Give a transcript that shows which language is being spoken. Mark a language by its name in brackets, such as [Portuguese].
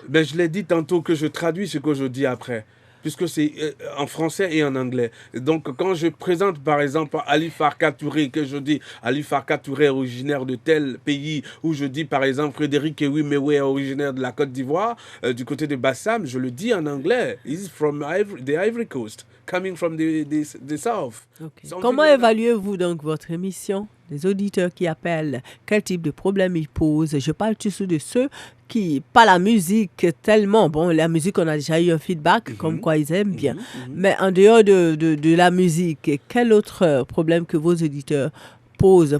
[French] Ben, je l'ai dit tantôt que je traduis ce que je dis après, puisque c'est en français et en anglais. Donc, quand je présente, par exemple, Ali Farka Touré, que je dis Ali Farka Touré originaire de tel pays, ou je dis, par exemple, Frédéric Ewimewe originaire de la Côte d'Ivoire, du côté de Bassam, je le dis en anglais. [English] He's from the Ivory Coast, coming from the South. Okay. [French] Comment évaluez-vous donc votre émission? Les auditeurs qui appellent, quel type de problème ils posent? Je parle toujours de ceux qui, pas la musique tellement, bon, la musique, on a déjà eu un feedback, comme quoi ils aiment bien. Mais en dehors de la musique, quel autre problème que vos auditeurs posent?